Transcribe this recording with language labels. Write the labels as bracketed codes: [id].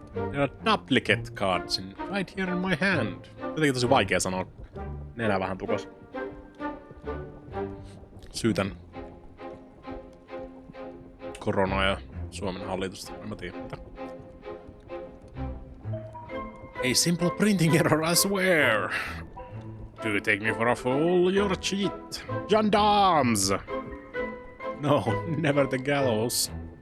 [en] There are duplicate cards right here in my hand. [fi] Jotenkin tosi vaikea sanoa. Nenä vähän tukos. Syytän koronaa ja Suomen hallitusta. En mä tiedä. [en] A simple printing error, I swear. Do you take me for a fool? You're a cheat. Gendarmes! No, never the gallows.